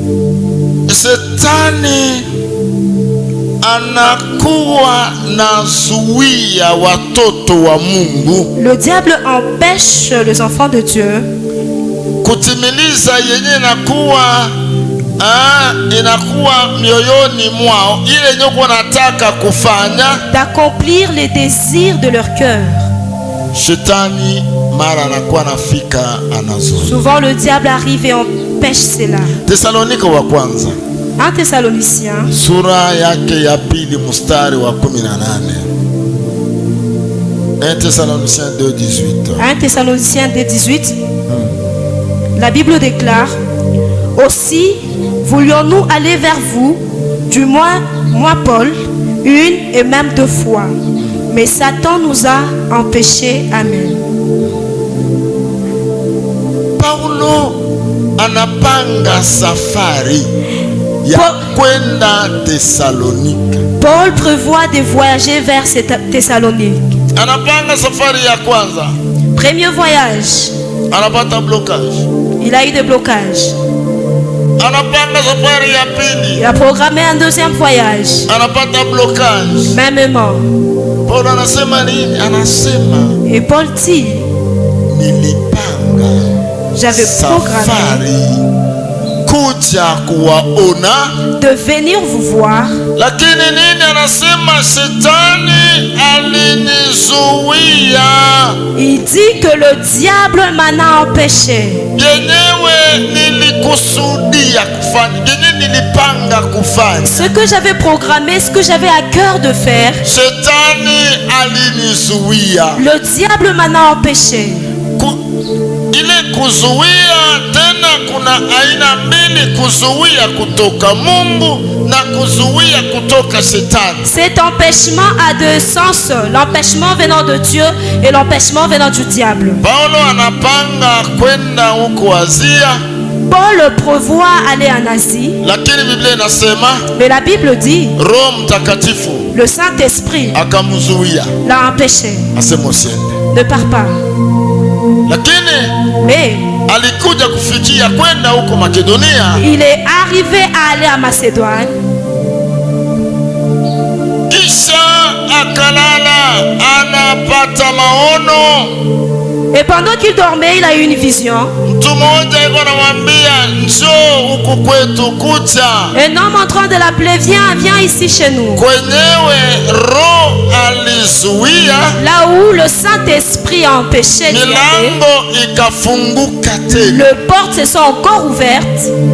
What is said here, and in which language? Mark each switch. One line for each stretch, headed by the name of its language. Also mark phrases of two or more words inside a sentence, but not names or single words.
French: Le diable empêche les enfants de Dieu d'accomplir les désirs de leur cœur. Souvent le diable arrive et empêche cela. 1 Thessaloniciens
Swahili: sura yake ya pili mstari wa 18.
French: 1 Thessaloniciens 2:18. 1 Thessaloniciens 2:18. La Bible déclare: aussi voulions-nous aller vers vous, du moins moi Paul, une et même 2 fois. Mais Satan nous a empêchés. Amen.
Swahili: Paulo anapanga safari ya kwenda Thessalonique.
French: Paul prévoit de voyager vers Thessalonique.
Swahili: Anapanga safari ya kwanza.
French: Premier voyage.
Swahili: Anapata blocage.
French: Il a eu des blocages.
Swahili: Anapanga safari ya pili.
French: Il a programmé un deuxième voyage.
Swahili: Anapata blocage.
French: Mêmement.
Swahili: Paul anasema nini? Anasema.
French: Et Paul dit:
Swahili: nilipanga.
French: J'avais programmé de venir vous voir. Il dit que le diable m'en a empêché. Ce que j'avais programmé, ce que j'avais à cœur de faire, le diable m'en a empêché.
Swahili: kuna aina mbili kuzuia kutoka Mungu na kuzuia kutoka Shetani.
French: Cet empêchement a deux sens, l'empêchement venant de Dieu et l'empêchement venant du diable.
Swahili: Paulo anapanga kwenda huko Asia.
French: Paul prévoit aller en Asie.
Swahili: Lakini Biblia inasema,
French: mais la Bible dit,
Swahili: Roho Mtakatifu,
French: le Saint-Esprit,
Swahili: akamzuia,
French: l'a empêché,
Swahili: asema usiende,
French: ne pars pas.
Swahili: Lakini
French: mais
Swahili: alikuja kufikia kwenda huko Makedonia.
French: Il est arrivé à aller à Macédoine.
Swahili: Kisha akalala, anapata maono.
French: Et pendant qu'il dormait, il a eu une vision. Un homme en train de l'appeler, viens ici chez nous. Là où le Saint-Esprit a empêché d'y aller, les portes se sont encore ouvertes.